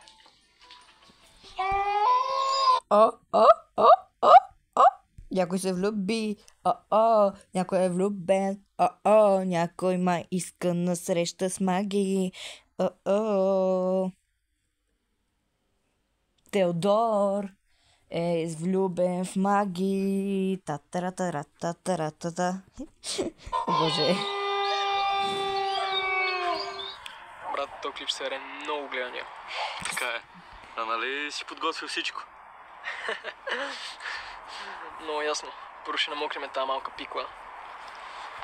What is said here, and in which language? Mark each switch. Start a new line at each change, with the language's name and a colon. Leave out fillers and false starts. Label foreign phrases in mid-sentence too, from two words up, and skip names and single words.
Bulgarian: Някой се влюби. Някой е влюбен. Някой май иска на среща с Маги. Теодор е влюбен в Маги. Та-та-ра-та-ра-та-та-ра-та-та. Боже. Брат, този клип ще е много гледания. Така е. А нали си подготвил всичко? Много ясно. Първо ще намокриме тази малка пикла.